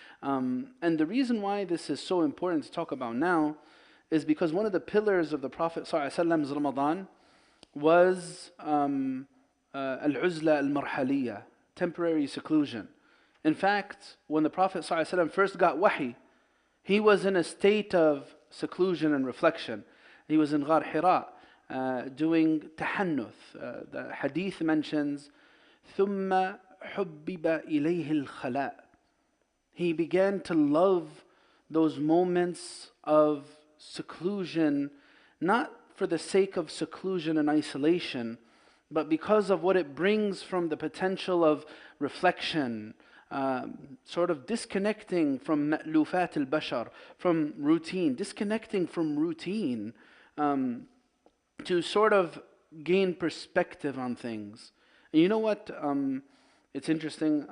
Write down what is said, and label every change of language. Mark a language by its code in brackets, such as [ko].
[en] And the reason why this is so important to talk about now is because one of the pillars of the Prophet ﷺ's Ramadan was al-uzla al-marhaliyya, temporary seclusion. In fact, when the Prophet ﷺ first got wahi, he was in a state of seclusion and reflection. He was in Ghar Hira doing tahannuth. The hadith mentions [ar] ثُمَّ حُبِّبَ إِلَيْهِ الْخَلَاء. [en] He began to love those moments of seclusion, not for the sake of seclusion and isolation, but because of what it brings from the potential of reflection, sort of disconnecting from ma'lufat al-bashar, from routine, disconnecting from routine, to sort of gain perspective on things. And you know what? It's interesting.